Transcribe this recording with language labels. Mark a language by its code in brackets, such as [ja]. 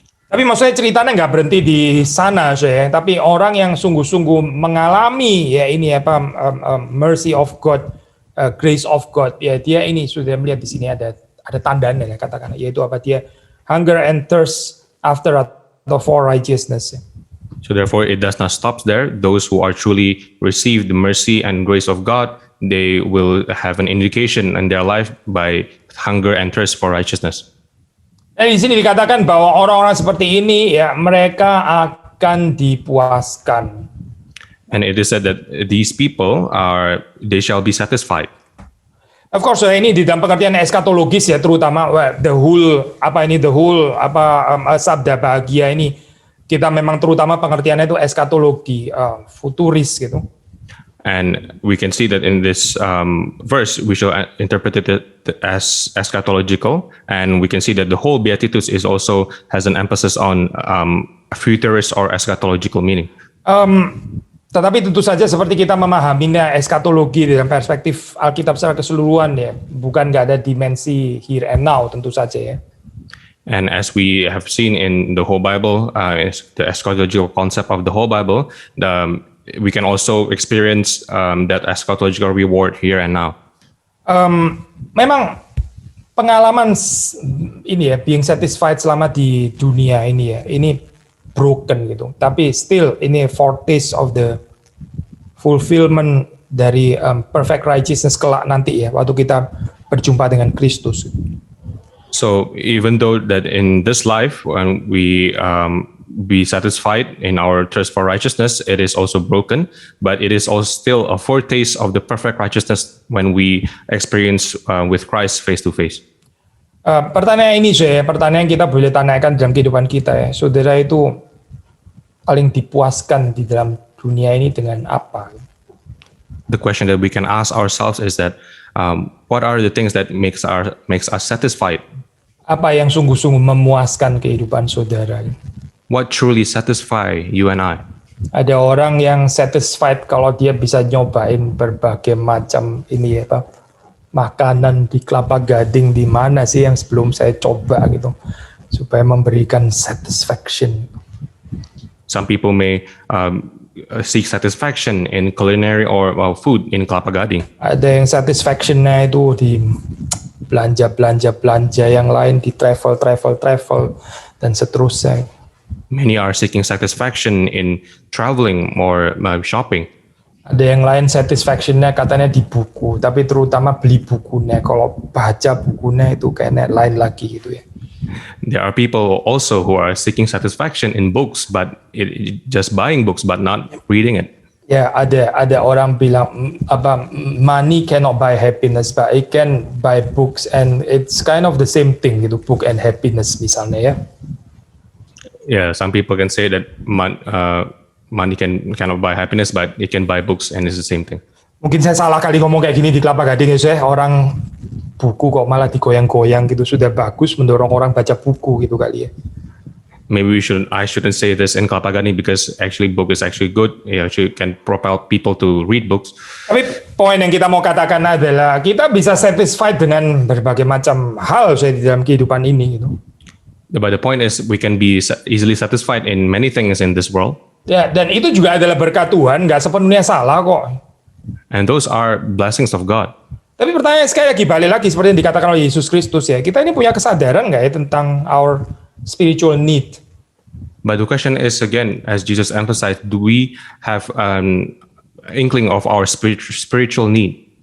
[id] Tapi maksudnya ceritanya nggak berhenti di sana, tapi orang yang sungguh-sungguh mengalami [en] mercy of God, grace of God, [id] ya dia ini sudah melihat di sini ada tandanya ya katakan, yaitu apa, dia [en] hunger and thirst after for righteousness. So therefore it does not stop there. Those who are truly receive the mercy and grace of God, they will have an indication in their life by hunger and thirst for righteousness. [id] Di sini dikatakan bahwa orang-orang seperti ini ya mereka akan dipuaskan. [en] And it is said that these people they shall be satisfied. Of course, [id] ini di dalam pengertian eskatologis ya, terutama [en] the whole [id] sabda bahagia ini kita memang terutama pengertiannya itu eskatologi, futuris gitu. [en] And we can see that in this verse, we shall interpret it as eschatological, and we can see that the whole Beatitudes has an emphasis on futurist or eschatological meaning. [id] Tetapi tentu saja seperti kita memahaminya eskatologi dalam perspektif Alkitab secara keseluruhan ya, bukan nggak ada dimensi [en] here and now [id] tentu saja ya. [en] And as we have seen in the whole Bible, the eschatological concept of the whole Bible, we can also experience that eschatological reward here and now. [id] Memang pengalaman ini ya, [en] being satisfied [id] selama di dunia ini ya, ini broken gitu. Tapi still ini [en] foretaste of the fulfillment [id] dari [en] perfect righteousness [id] kelak nanti ya, waktu kita berjumpa dengan Kristus. [en] So even though that in this life when we be satisfied in our thirst for righteousness, it is also broken, but it is also still a foretaste of the perfect righteousness when we experience with Christ face to face. [id] Pertanyaan yang kita boleh tanyakan dalam kehidupan kita ya, saudara itu paling dipuaskan di dalam dunia ini dengan apa? [en] The question that we can ask ourselves is that what are the things that makes us satisfied? [id] Apa yang sungguh-sungguh memuaskan kehidupan saudara? [en] What truly satisfy you and I? [id] Ada orang yang satisfied kalau dia bisa nyobain berbagai macam ini ya, makanan di Kelapa Gading di mana sih yang sebelum saya coba gitu, supaya memberikan satisfaction. [en] Some people may seek satisfaction in culinary or food in Kelapa Gading. [id] Ada yang satisfactionnya itu di belanja yang lain, di travel dan seterusnya. [en] Many are seeking satisfaction in traveling or shopping. [id] Ada yang lain satisfaction-nya katanya di buku, tapi terutama beli bukunya. Kalau baca bukunya itu kayaknya lain lagi gitu ya. [en] There are people also who are seeking satisfaction in books, but just buying books but not reading it. [id] Ya, ada orang bilang [en] money cannot buy happiness, but it can buy books, and it's kind of the same thing gitu, book and happiness [id] misalnya ya. [en] Yeah, some people can say that money cannot buy happiness, but it can buy books, and it's the same thing. [id] Mungkin saya salah kali ngomong kayak gini di Kelapa Gading ya, orang buku kok malah digoyang-goyang gitu, sudah bagus mendorong orang baca buku gitu kali ya. [en] Maybe I shouldn't say this in Kalpagani because actually book is actually good. It actually can propel people to read books. [id] Tapi poin yang kita mau katakan adalah kita bisa satisfied dengan berbagai macam hal saya di dalam kehidupan ini gitu. [en] But the point is we can be easily satisfied in many things in this world. [id] Ya, dan itu juga adalah berkat Tuhan, nggak sepenuhnya salah kok. [en] And those are blessings of God. [id] Tapi pertanyaan sekali lagi, balik lagi seperti yang dikatakan oleh Yesus Kristus ya, kita ini punya kesadaran nggak ya tentang [en] our spiritual need? But the question is again, as Jesus emphasized, do we have an inkling of our spiritual need?